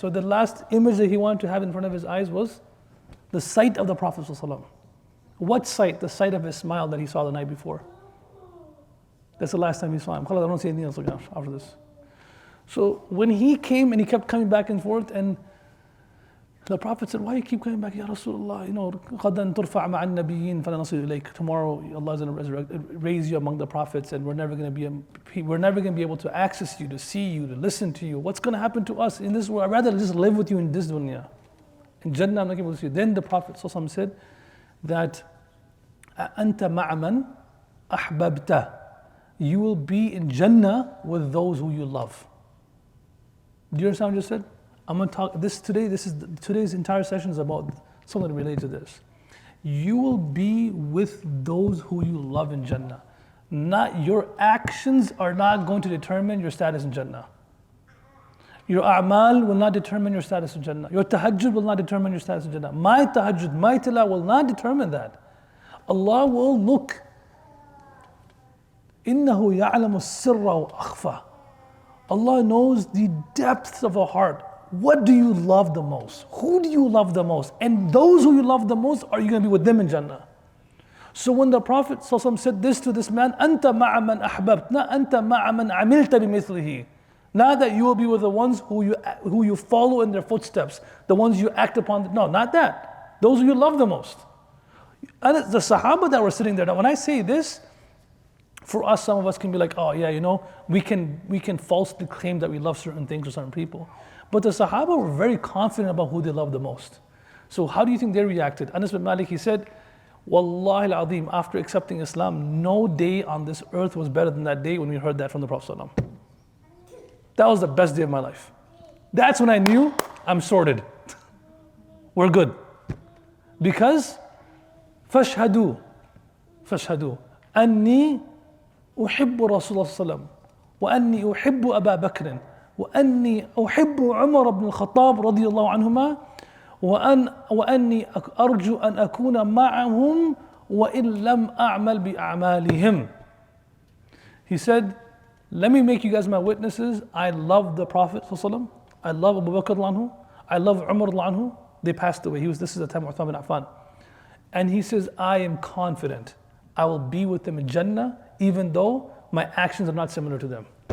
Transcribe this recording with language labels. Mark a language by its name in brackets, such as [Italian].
[English] So the last image that he wanted to have in front of his eyes was the sight of the Prophet ﷺ. What sight? The sight of his smile that he saw the night before. That's the last time he saw him. I don't see anything else again after this. So when he came and he kept coming back and forth, and the Prophet said, why you keep coming back? [Arabic] Ya Rasulullah, غَدًا تُرْفَعْ مَعَ النَّبِيِّينَ فَلَا نَصِلُ إِلَيْكَ. [English] Tomorrow Allah is going to raise you among the prophets, and we're never going to be able to access you, to see you, to listen to you. What's going to happen to us in this world? I'd rather just live with you in this dunya. In Jannah, I'm not able to see you. Then the Prophet ﷺ said that [Arabic] أَنْتَ مَعَ مَنْ أَحْبَبْتَ. [English] You will be in Jannah with those who you love. Do you understand what I just said? I'm going to talk today's entire session is about something related to this. You will be with those who you love in Jannah. Not your actions are not going to determine your status in Jannah. Your a'mal will not determine your status in Jannah. Your tahajjud will not determine your status in Jannah. My tahajjud, my tilawah will not determine that. Allah will look. [Arabic] إِنَّهُ يَعْلَمُ السِّرَّ وَأَخْفَى. [English] Allah knows the depths of a heart. What do you love the most? Who do you love the most? And those who you love the most, are you going to be with them in Jannah? So when the Prophet ﷺ said this to this man, [Arabic] أَنْتَ مَعَ مَنْ أَحْبَبْتَ نَا أَنْتَ مَعَ مَنْ عَمِلْتَ بِمِثْلِهِ. [English] Not that you will be with the ones who you follow in their footsteps, the ones you act upon. No, not that. Those who you love the most. And the Sahaba that were sitting there, now when I say this, for us, some of us can be like, oh yeah, we can falsely claim that we love certain things or certain people. But the Sahaba were very confident about who they loved the most. So how do you think they reacted? Anas bin Malik, he said, Wallahi al-Azim, after accepting Islam, no day on this earth was better than that day when we heard that from the Prophet ﷺ. That was the best day of my life. That's when I knew I'm sorted. We're good. Because, [Arabic] فاشهدوا أني أحب رسول الله صلى الله عليه وسلم وأني أحب أبا بكر وأني أحب عمر بن الخطاب رضي الله عنهما وأني أرجو أن أكون معهم وإن لم أعمل بأعمالهم. [English] He said, let me make you guys my witnesses. I love the Prophet ﷺ. I love Abu Bakr anhu. I love Umar anhu. They passed away. This is the time of Uthman bin Affan. And he says, I am confident I will be with them in Jannah even though my actions are not similar to them.